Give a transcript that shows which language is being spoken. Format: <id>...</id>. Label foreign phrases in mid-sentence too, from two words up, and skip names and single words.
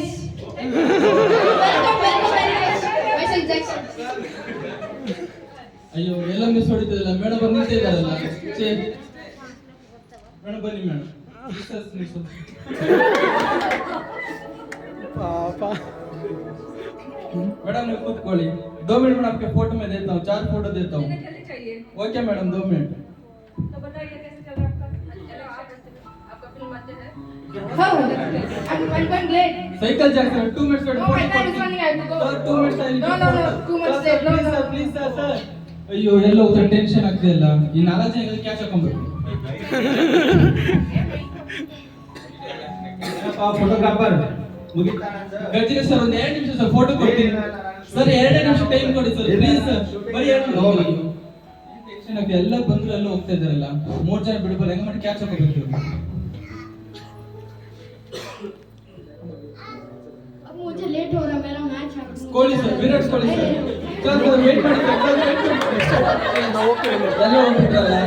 <en>Welcome very much. Michael Jackson.</en> <kn>ಅಯ್ಯೋ ಎಲ್ಲ ಮಿಸ್ ಹೊಡಿತಿದ್ರಲ್ಲ ಮೇಡಮ್ ಬಂದು ನಿಂತಿದ್ದಾರಲ್ಲ. ಛೇ ಮೇಡಮ್ ಬನ್ನಿ ಮೇಡಮ್. ಪಾಪ</kn> <hi>मैडम ने ಕೂತ್ಕೊಳ್ಳಿ. 2 मिनट में आपके फोटो में देता हूँ, 4 फोटो देता हूँ. ओके मैडम 2 मिनट. तो बताइए कैसे चल रहा है आपका फिल्म अच्छे है</hi> <en>How? I'm going late. साइकिल जैक्सन 2 मिनट्स में No, फोटो my time is running. I have to go. Sir, 2 minutes I need No, to no, photo. no. 2 months late. No, no. Please sir.</en> <kn>ಅಯ್ಯೋ ಎಲ್ಲ ಹೋಗ್ತಾ ಟೆನ್ಷನ್ ಆಗ್ತಿಲ್ಲ. ಈ 4 ಜನ ಕ್ಯಾಚ್ ಹಾಕೊಂಡ್ಬಿಟ್ಟು. ಫೋಟೋಗ್ರಾಫರ್ ಗಜ್ಜಿಗೆ ಸರ್ ಒಂದು 2 ನಿಮಿಷ ಸರ್ ಫೋಟೋ ಕೊಡ್ತೀನಿ. ಸರ್ 2 ನಿಮಿಷ ಟೈಮ್ ಕೊಡಿ</kn> <en>sir please sir.</en> <kn>ಬರೀ 2 ನಿಮಿಷ. ಟೆನ್ಷನ್ ಆಗ್ತಿದೆ, ಎಲ್ಲ ಬಂದ್ರು ಎಲ್ಲ ಹೋಗ್ತಾ ಇದ್ದಾರಲ್ಲ. 3 ಜನ ಬಿಡಬಲ್ಲ, ಹೆಂಗ ಮಾಡಿ ಕ್ಯಾಚ್ ಹಾಕೋಬೇಕು.</kn> <hi>अब मुझे लेट हो रहा है, मेरा मैच है.</hi> <kn>ಕೊಹ್ಲಿ ಸರ್, ವಿರಾಟ್ ಕೊಹ್ಲಿ ಸರ್.</kn> <en>sir wait</en> <kn>ಮಾಡಿ</kn> <en>sir, wait</en> <kn>ಮಾಡಿ. ಎಲ್ಲ ಹೋಗ್ಬಿಟ್ರಲ್ಲ.</kn>